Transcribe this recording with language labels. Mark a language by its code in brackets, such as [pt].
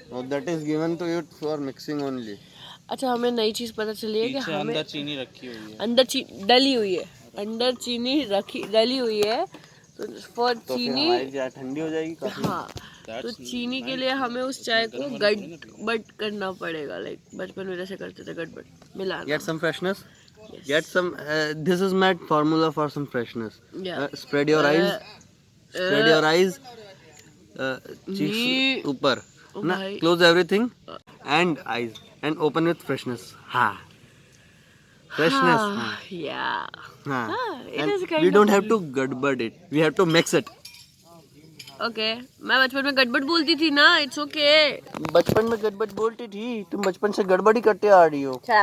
[en] That is given to you for mixing only. [hi] अच्छा, हमें नई चीज पता चली है कि हमें अंदर चीनी रखी हुई है, अंदर डली हुई है, अंदर चीनी डली हुई है। तो फॉर तो चीनी ठंडी हो जाएगी काफी। हाँ, तो चीनी के लिए हमें उस चाय को गड़बड़ करना पड़ेगा, लाइक बचपन में जैसे करते थे, गड़बड़ मिलाना। [en] Get some freshness. Get some. This is my formula for some freshness. Yeah. Spread your eyes. Spread your eyes. [hi] ये- Cheeks ऊपर ना, भाई। [en] close everything and eyes and open with freshness. [hi] हाँ, freshness. हाँ. [en] Yeah. [hi] हाँ. [en] it And is kind we of don't have to gudbud it. We have to mix it. Okay. [hi] मैं बचपन में गड़बड़ बोलती थी ना, [en] It's okay. [hi] बचपन में गड़बड़ बोलती थी, तुम बचपन से गड़बड़ ही करते आ रही हो।